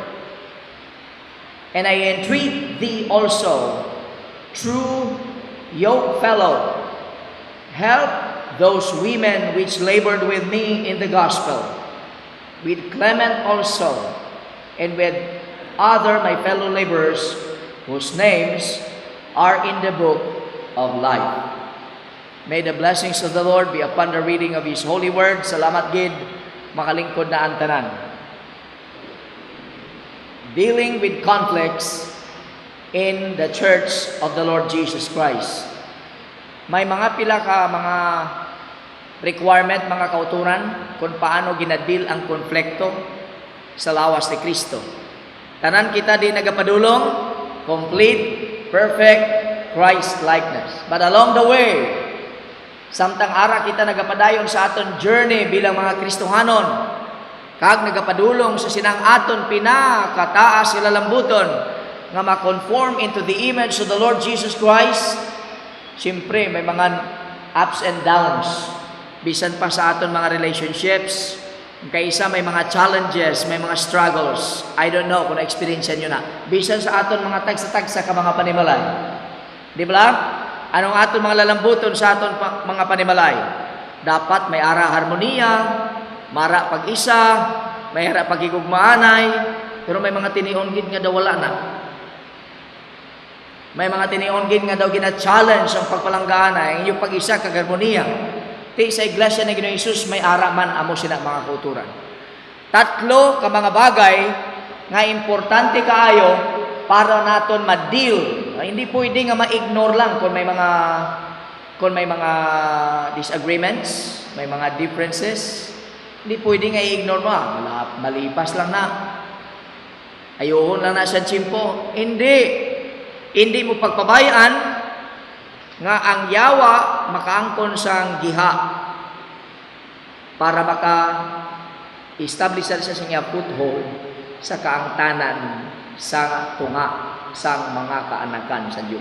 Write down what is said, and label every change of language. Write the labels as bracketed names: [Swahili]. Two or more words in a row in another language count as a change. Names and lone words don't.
[English] And I entreat thee also, true yoke fellow, help those women which labored with me in the gospel, with Clement also, and with other my fellow laborers, whose names are in the book of life. May the blessings of the Lord be upon the reading of His holy word. [Hiligaynon] Salamat gid, makalingkod na ang tanan. [English] Dealing with conflicts in the church of the Lord Jesus Christ. [Hiligaynon] May mga pila ka mga requirement, mga kauturan kung paano ginadil ang konflikto sa lawas ni Kristo. Tanan kita di nagapadulong, [English] complete, perfect Christ-likeness. But along the way, [Hiligaynon] samtang ara kita nagapadayon sa aton journey bilang mga Kristohanon, kag nagapadulong sa sinang aton pinakataas sila lambuton nga ma-conform [English] into the image of the Lord Jesus Christ, [Hiligaynon] siyempre may mga [English] ups and downs. [Hiligaynon] Bisan pa sa aton mga relationships, kaysa may mga challenges, may mga struggles. [English] I don't know [Hiligaynon] kung na-experience nyo na. Bisan sa aton mga tagsa-tagsa ka mga panimalay. Di ba? Anong aton mga lalambuton sa aton mga panimalay? Dapat may ara harmonia, mara pag-isa, may ara pagigugmaanay, pero may mga tinion gid nga daw wala na. May mga tinion gid nga daw gina-challenge ang pagpalanggaan yung pag-isa kag harmonia. Ti sa iglesia ni Ginoong Hesus may ara man amo sila mga kauturan. Tatlo ka mga bagay nga importante kaayo para naton ma-deal. Hindi pwede nga ma-ignore lang kung may mga disagreements, may mga differences. Hindi pwede nga i-ignore mo. Malipas lang na. Ayun lang na sa tsimpo. Hindi mo pagpabayaan nga ang yawa makaangkon sang giha para maka-establish sa siya foothold sa kaangtanan sa tunga sang mga kaanakan sa Diyos.